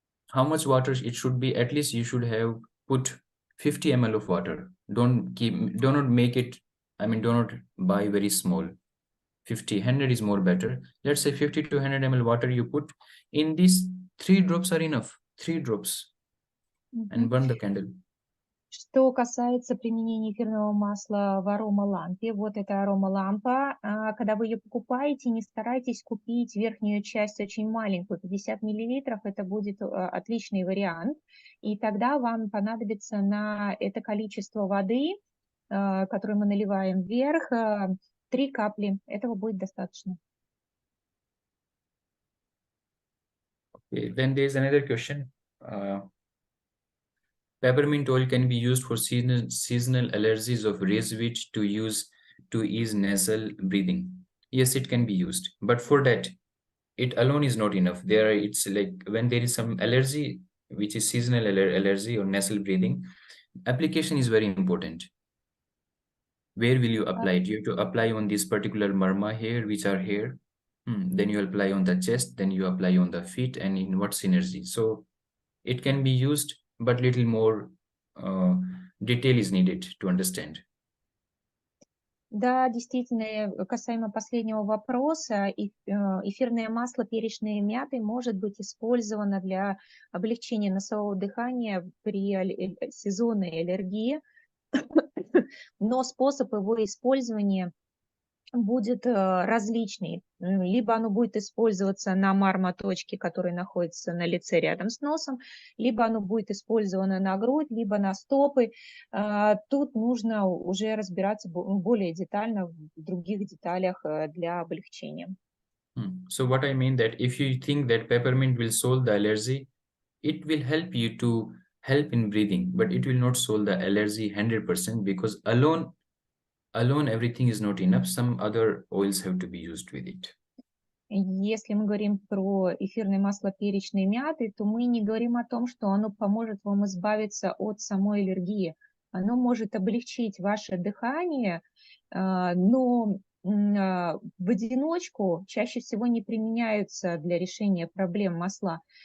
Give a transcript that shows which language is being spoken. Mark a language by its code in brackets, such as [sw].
[en] How much water it should be? At least you should have put 50 ml of water. Do not make it, I mean, do not buy very small. 50, 100 is more better. Let's say 50 to 100 ml water you put. In these 3 drops are enough. 3 drops. And burn the candle. [ru] Что касается применения эфирного масла в аромалампе, вот эта аромалампа, когда вы ее покупаете, не старайтесь купить верхнюю часть очень маленькую, 50 миллилитров, это будет отличный вариант, и тогда вам понадобится на это количество воды, которую мы наливаем вверх, 3 капли, этого будет достаточно. [en] Okay, then there is another question. Peppermint oil can be used for seasonal allergies of raised wheat to ease nasal breathing. Yes, it can be used, but for that, it alone is not enough. It's like when there is some allergy, which is seasonal allergy or nasal breathing, application is very important. Where will you apply it? You have to apply on this particular marma hair, which are here. Then you apply on the chest, then you apply on the feet, and in what synergy. So it can be used, but little more detail is needed to understand. [ru] Да, действительно, касаемо последнего вопроса, эфирное масло перечной мяты может быть использовано для облегчения носового дыхания при сезонной аллергии, но способ его использования будет различный. Либо оно будет использоваться на мармоточке, который находится на лице рядом с носом, либо оно будет использовано на грудь, либо на стопы. Тут нужно уже разбираться более детально в других деталях для облегчения. [en] So what I mean that if you think that peppermint will solve the allergy, it will help you to help in breathing, but it will not solve the allergy 100% because alone everything is not enough. Some other oils have to be used with it. [ru] Если мы говорим про эфирное масло перечной мяты, то мы не говорим о том, что оно поможет вам избавиться от самой аллергии. Оно может облегчить ваше дыхание, но в одиночку чаще всего не применяются для решения проблем масла.